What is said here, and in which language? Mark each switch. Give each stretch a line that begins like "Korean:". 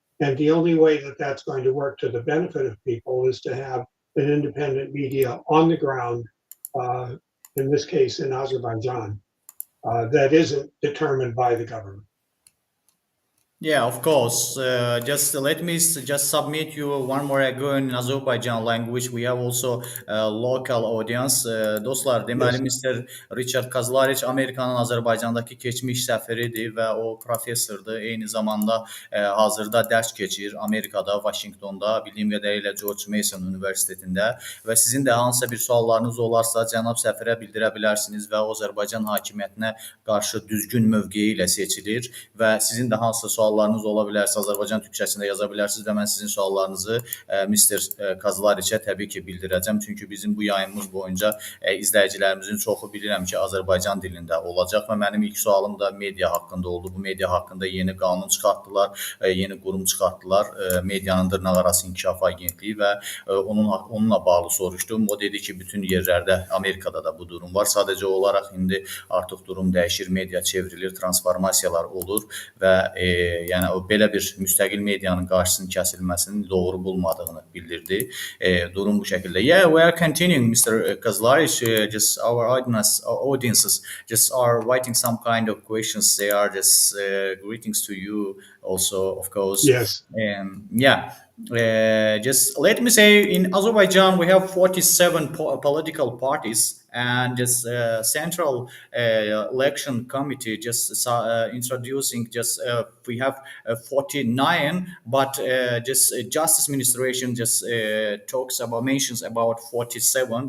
English: And the only way that that's going to work to the benefit of people is to have an independent media on the ground, in this case in Azerbaijan, that isn't determined by the government. Yeah, of course. Just let me just submit you one more ago in Azerbaijan language. We have also local audience.
Azerbaijani: Dostlar, deməli Mr. Richard Kauzlarich Amerikanın Azərbaycandakı keçmiş səfiridir və o professordur. Eyni zamanda hazırda dərs keçir Amerikada, Washingtonda, bildiyim qədərilə George Mason Universitetində və sizin də hansısa bir suallarınız olarsa cənab səfirə bildirə bilərsiniz və o Azərbaycan hakimiyyətinə qarşı düzgün mövqeyi ilə seçilir və sizin də hansısa suallarınız ola bilərsə Azərbaycan türkçəsində yaza bilərsiniz və mən sizin suallarınızı Mr. Kauzlarichə təbii ki bildirəcəm. Çünki bizim bu yayımımız boyunca izləyicilərimizin çoxu bilirəm ki Azərbaycan dilində olacaq və mənim ilk sualım da media haqqında oldu. Bu media haqqında yeni qanun çıxartdılar, yeni qurum çıxartdılar, medianın dırnaqarası inkişaf agentliyi və onunla bağlı soruşdum. O dedi ki bütün yerlərdə Amerikada da bu durum var. Sadəcə olaraq indi artıq durum dəyişir, media çevrilir, transformasiyalar olur və yəni o belə bir müstəqil medianın qarşısının kəsilməsinin doğru bulmadığını bildirdi. Durum bu şəkildə.
English: Yeah, we are continuing, Mr. Kauzlarich. Just our audiences just are writing some kind of questions. They are just greetings to you also, of course. Yes. Yeah. Just let me say, in Azerbaijan we have 47 political parties, and just central election committee just introducing we have 49, but just justice administration just mentions about 47.